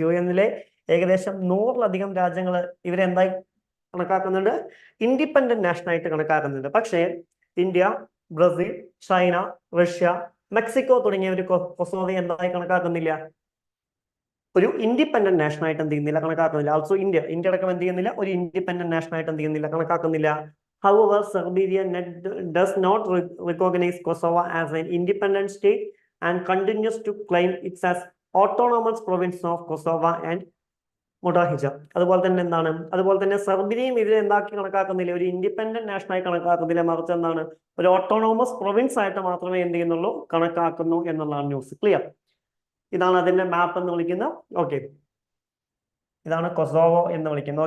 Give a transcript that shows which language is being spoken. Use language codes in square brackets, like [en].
[ml] UN-ലെ ഏകദേശം 100-ലധികം രാജ്യങ്ങൾ ഇവരെന്തായി കണക്കാക്കുന്നുണ്ട് independent nation ആയിട്ട് കണക്കാക്കുന്നുണ്ട്. പക്ഷേ India, Brazil, China, Russia, Mexico തുടങ്ങിയവർ കൊസോവയെ എന്തായി കണക്കാക്കുന്നില്ല ഒരു ഇൻഡിപെൻഡന്റ് നാഷൻ ആയിട്ട് എന്ത് ചെയ്യുന്നില്ല കണക്കാക്കുന്നില്ല. ആൾസോ ഇന്ത്യ അടക്കം എന്ത് ചെയ്യുന്നില്ല ഒരു ഇൻഡിപെൻഡന്റ് നാഷൻ ആയിട്ട് എന്ത് ചെയ്യുന്നില്ല കണക്കാക്കുന്നില്ല. [en] However, Serbia does not recognize Kosovo as an independent state and continues to claim it as autonomous province of Kosovo and Modahija. [ml] അതുപോലെ തന്നെ സെർബിയയും ഇതിനെ എന്താക്കി കണക്കാക്കുന്നില്ല ഒരു ഇൻഡിപെൻഡന്റ് നാഷനായി കണക്കാക്കുന്നില്ല, മറിച്ച് എന്താണ് ഒരു ഓട്ടോണോമസ് പ്രൊവിൻസ് ആയിട്ട് മാത്രമേ എന്ത് ചെയ്യുന്നുള്ളൂ കണക്കാക്കുന്നു എന്നുള്ളതാണ് ന്യൂസ്. ക്ലിയർ? ഇതാണ് അതിന്റെ മാപ്പ് എന്ന് വിളിക്കുന്നത്. ഓക്കെ, ഇതാണ് കൊസോവോ എന്ന് വിളിക്കുന്നത്.